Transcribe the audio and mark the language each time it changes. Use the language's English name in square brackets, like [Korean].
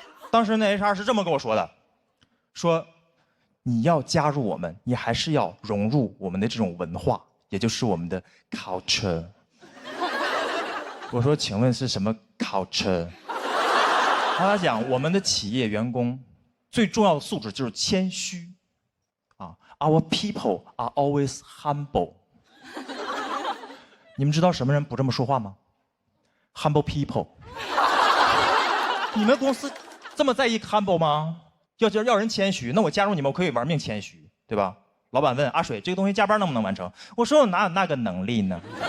[Chinese] 当时那 HR 是这么跟我说的，说你要加入我们，你还是要融入我们的这种文化，也就是我们的 culture。我说，请问是什么 culture？ 他讲我们的企业员工最重要的素质就是谦虚啊。 [English] Our people are always humble。 [Chinese] 你们知道什么人不这么说话吗 ？ [English] Humble people。 [Chinese] 你们公司这么在意 humble 吗？要人谦虚，那我加入你们，我可以玩命谦虚，对吧？老板问阿水，这个东西加班能不能完成？我说我哪有那个能力呢？